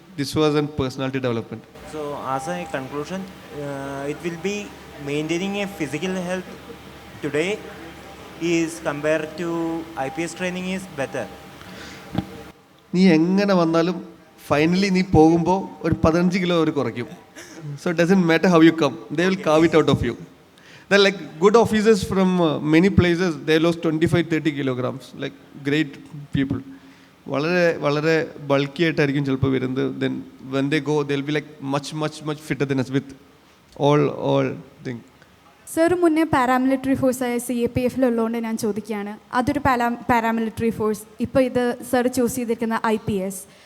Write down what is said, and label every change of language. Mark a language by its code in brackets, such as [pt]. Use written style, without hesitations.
[en] This was a personality development. So as a conclusion, it will be maintaining a physical health today is compared to IPS training is better. [ml] നീ എങ്ങനെ വന്നാലും finally നീ പോകുമ്പോൾ ഒരു 15 kilo അവർ കുറയ്ക്കും. [en] So it doesn't matter how you come, they will carve it out of you. They're like good officers from many places, they lost 25-30 kilograms, like great people. [ml] വളരെ bulky ആയിട്ടായിരിക്കും ചിലപ്പോൾ വരുന്നത്. [en] Then when they go they will be like much fitter than us with all thing. [ml] Sir മുന്നേ paramilitary ഫോഴ്സായ CAPF ഉള്ളതുകൊണ്ട് ഞാൻ ചോദിക്കുകയാണ്, അതൊരു paramilitary force, ഇപ്പോൾ ഇത് സർ ചൂസ് ചെയ്തിരിക്കുന്ന IPS.